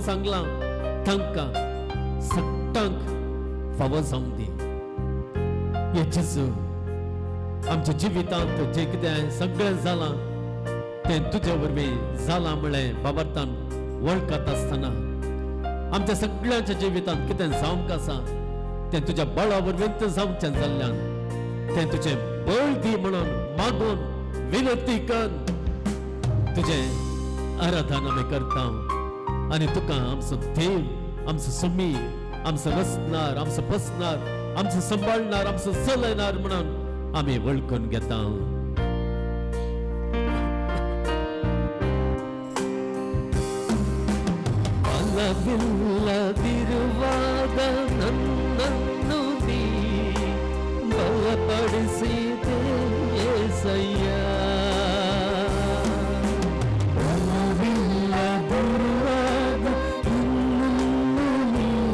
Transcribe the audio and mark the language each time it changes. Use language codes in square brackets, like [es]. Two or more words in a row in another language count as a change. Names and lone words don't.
[kok] सांगलां तांकां सगळ्यांक फावो जावंक दी हे जेजू आमच्या जिवितांत जे कितें सगळें जालां तें तुजे वरवीं जालां म्हळें बाबतान वळखत आसतना आमच्या सगळ्यांच्या जिवितांत कितें जावंक आसा तें तुज्या बळा वरवीं जावचें जाल्ल्यान तें तुजें बळ दी म्हणून मागून विनंती कर तुजें आराधन आमी करता आनी तुका आमचो देव आमचो सुमी आमचो रचणार आमचो बसणार आमचो सांबाळणार आमचो चलयणार म्हणून आमी वळखून घेता [kn] ಬಲವಿಲ್ಲದಿರುವಾಗ ನನ್ನನ್ನು ನೀ ಬಲಪಡಿಸಿದೆ యేసయ్య ಬಲವಿಲ್ಲದಿರುವಾಗ ನನ್ನನ್ನು ನೀ